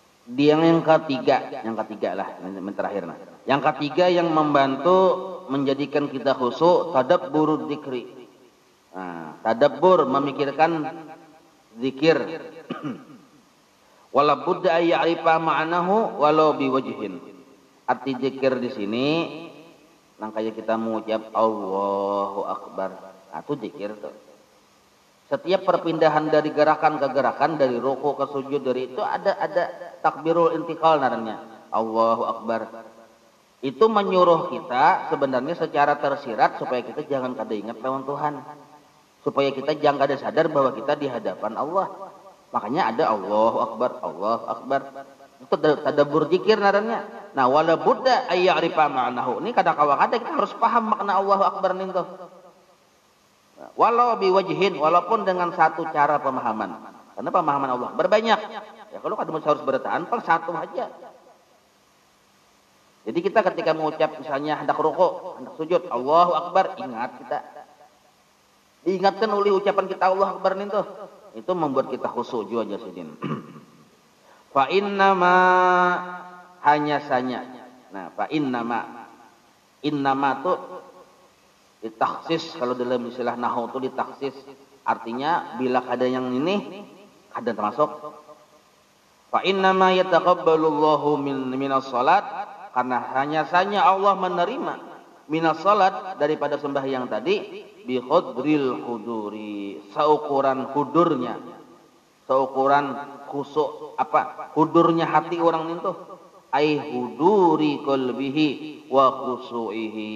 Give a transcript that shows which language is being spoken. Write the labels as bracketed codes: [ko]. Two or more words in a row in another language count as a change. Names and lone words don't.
[id] Dia yang ketiga lah, yang terakhir. Nah. Yang ketiga yang membantu menjadikan kita khusyuk, [ar] تدبر الذكر. [id] Nah, tadabbur memikirkan zikir. [ar] ولا بد أن يعرف معناه ولو بوجه. [id] Arti zikir di sini nang kayak kita mengucap [ar] الله أكبر. [id] Nah, itu zikir tuh. Setiap perpindahan dari gerakan ke gerakan, dari ruku ke sujud, dari itu ada [ar] تكبيرة الانتقال [id] namanya. [ar] الله أكبر. [id] Itu menyuruh kita sebenarnya secara tersirat supaya kita jangan kada ingat lawan Tuhan. Supaya kita jangan kada sadar bahwa kita di hadapan Allah. Makanya ada [ar] الله أكبر، الله أكبر. [id] Itu tadabbur zikir namanya. Nah, [ar] ولا بد أن يعرف معناه. [id] Ini kada-kada kita harus paham makna [ar] الله أكبر [id] nih tuh. [ar] ولو بوجه, [id] walaupun dengan satu cara pemahaman. Karena pemahaman Allah berbanyak. Ya kalau kada harus bertahan, per satu aja. Jadi kita ketika mengucap misalnya hendak ruku, hendak sujud, [ar] الله أكبر, [id] ingat kita. Diingatkan oleh ucapan kita [ar] الله أكبر [id] nih tuh. Itu membuat kita khusyuk juga jasidin. [ar] فإنما [id] hanya sanya. Nah, [ar] فإنما [id] tuh ditaksis, kalau dalam istilah nahwu itu ditaksis, artinya bila ada yang ini ada termasuk. [ar] فإنما يتقبل الله من الصلاة, [id] karena hanya saja Allah menerima [ar] من الصلاة [id] daripada sembahyang tadi [ar] بقدر الحضور, [id] seukuran hudurnya, seukuran khusyuk apa? Hudurnya hati orang itu, [ar] أي حضور قلبه وخشوعه.